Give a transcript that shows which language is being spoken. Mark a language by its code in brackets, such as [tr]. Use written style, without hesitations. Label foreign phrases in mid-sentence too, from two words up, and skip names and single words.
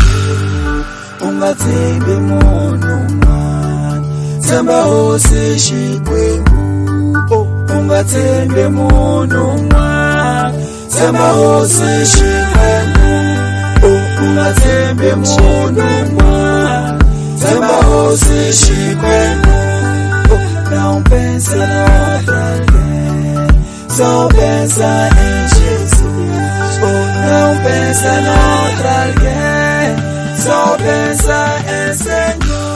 [ts] Ungatshembi munhu un'wana, tshemba Hosi Xikwembu. Ungatshembi munhu un'wana, tshemba Hosi Xikwembu. Ungatshembi munhu un'wana, tshemba Hosi Xikwembu. [pt] Não pense em outra alguém, só pensa em Jesus. Não pensa em outra alguém, só pensa em Senhor.